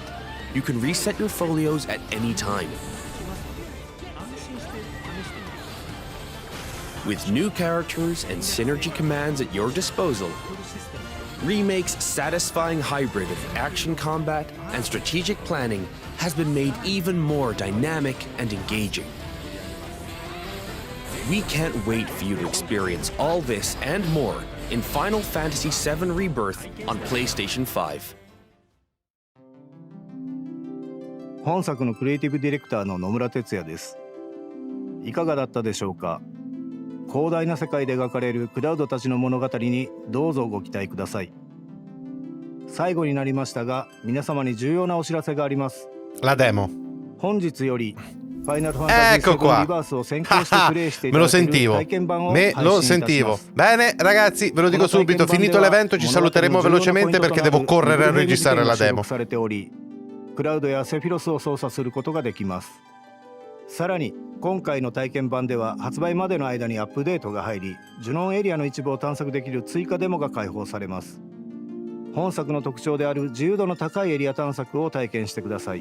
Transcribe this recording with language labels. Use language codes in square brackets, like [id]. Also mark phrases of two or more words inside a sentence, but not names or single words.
[en] You can reset your folios at any time. With new characters and synergy commands at your disposal, Remake's satisfying hybrid of action combat and strategic planning has been made even more dynamic and engaging. We can't wait for you to experience all this and more in Final Fantasy VII Rebirth on PlayStation 5. [ja] 本作のクリエイティブディレクターの野村哲也です。いかがだったでしょうか。広大な世界で描かれるクラウドたちの物語にどうぞご期待ください。最後になりましたが、皆様に重要なお知らせがあります。 [it] La demo. [ja] 本日よりファイナルファンタジー7リバースを先行してプレイしていただける体験版を配信いたします。 [it] Bene ragazzi, ve lo dico subito, finito l'evento ci saluteremo velocemente perché devo correre a registrare la demo. [ja] クラウドやセフィロスを操作することができます。さらに今回の体験版では発売までの間にアップデートが入り、ジュノンエリアの一部を探索できる追加デモが開放されます。本作の特徴である自由度の高いエリア探索を体験してください。